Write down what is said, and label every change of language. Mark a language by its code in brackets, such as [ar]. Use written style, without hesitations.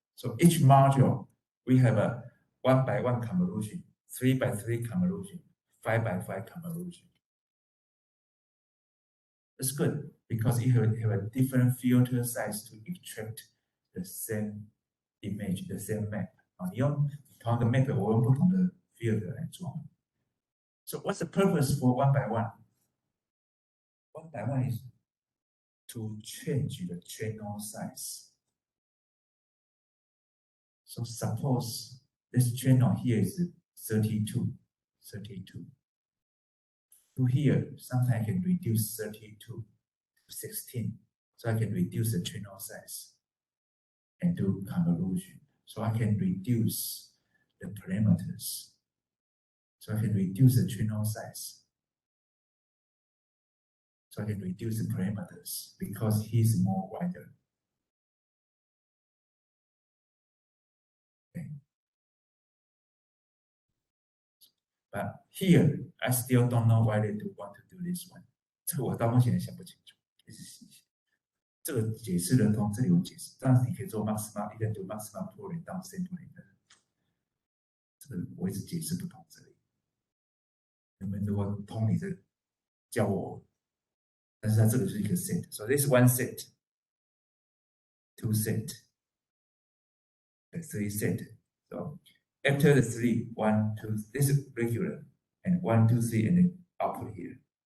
[en] So each module, we have a 1 by 1 convolution, 3 by 3 convolution, 5 by 5 convolution. It's good because you have a different filter size to extract the same image, the same map. [zh] 你用同一个 map， 我用不同的 filter 来做。 [en] So what's the purpose for 1 by 1? 1 by 1 is to change the channel size. So suppose this channel here is 32. To here, sometimes I can reduce 32 to 16. So I can reduce the channel size and do convolution. So I can reduce the parameters. So I can reduce the channel size. So I can reduce the parameters because he's more wider. Okay. But here, I still don't know why they do want to do this one. [zh] 这个我到目前也想不清楚。这个解释得通，这里有解释，但是你可以做 maximum， 你可以读 maximum pooling 到 centering 的。这个我一直解释不通这里。你们如果通，你这教我。但是它这个是一个 [en] set， so this is 1 set, 2 set, 3 set. So after the 3, 1, 2, this is regular, and 1, 2, 3, and then output here.